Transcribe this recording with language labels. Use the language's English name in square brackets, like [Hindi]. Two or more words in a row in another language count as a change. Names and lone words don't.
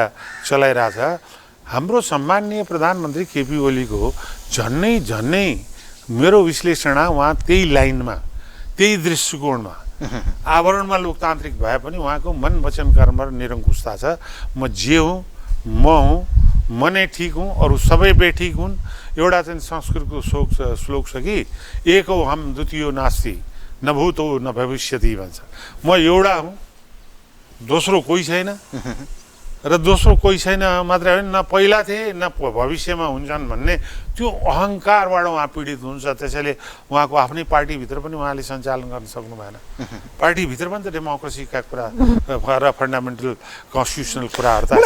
[Nepali] चलाइरहेछ हाम्रो सम्माननीय प्रधानमन्त्री केपी ओलीको झन्नै मेरो विश्लेषण उहाँ त्यही लाइनमा त्यही दृष्टिकोणमा आवरणमा लोकतान्त्रिक भए पनि उहाँको मन वचन कर्म र निरङ्कुशता छ म जे हुँ म हुँ म नै ठिक हुँ अरू सबै बेठिक हुन् एउटा चाहिँ संस्कृतको श्लोक छ कि [Sanskrit] एक हो हम द्वितीयो नास्ति न भूतो न भविष्यति [Nepali] भन्छ म एउटा हुँ दोस्रो कोही छैन र दोस्रो कोही छैन मात्रै होइन न पहिला थिए न भविष्यमा हुन्छन् भन्ने त्यो अहङ्कारबाट उहाँ पीडित हुन्छ त्यसैले उहाँको आफ्नै पार्टीभित्र पनि उहाँले सञ्चालन गर्न सक्नु भएन पार्टीभित्र पनि त डेमोक्रेसीका कुरा र [English] fundamental constitutional [Nepali] कुराहरू त